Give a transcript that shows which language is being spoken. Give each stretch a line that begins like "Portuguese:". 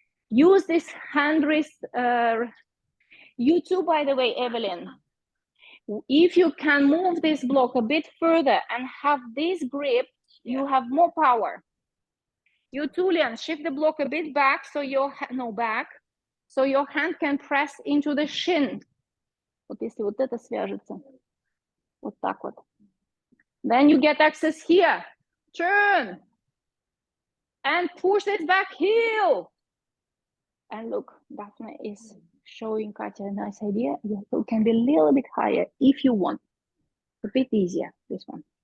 English: Use this hand wrist. You too, by the way, Evelyn. If you can move this block a bit further and have this grip, you have more power. You too, Lian, shift the block a bit back so your back, so your hand can press into the shin.
Russian: Вот если вот это свяжется, вот так вот.
English: Then you get access here. Turn and push this back heel. And look, Daphne is showing Katya a nice idea. You can be a little bit higher if you want. A bit easier, this one.